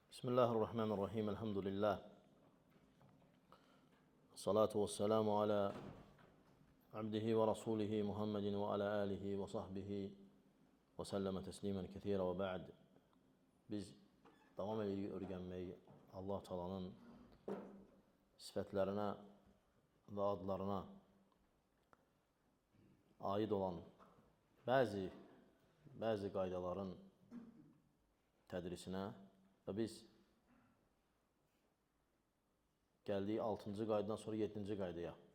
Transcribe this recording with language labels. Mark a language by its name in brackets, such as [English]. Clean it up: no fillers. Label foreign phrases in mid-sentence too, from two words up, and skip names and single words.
[Arabic] Bismillahirrahmanirrahim. Elhamdülillah. الصلاة والسلام على عبده ورسوله محمد وعلى آله وصحبه وسلم تسليما كثيرا وبعد. [Azerbaijani] Biz davam edirik öyrənməyi Allah Taala'nın sifətlərinə və adlarına aid olan bəzi qaydaların tədrisinə və biz gəldik 6-cı qaydadan sonra 7-ci qaydaya.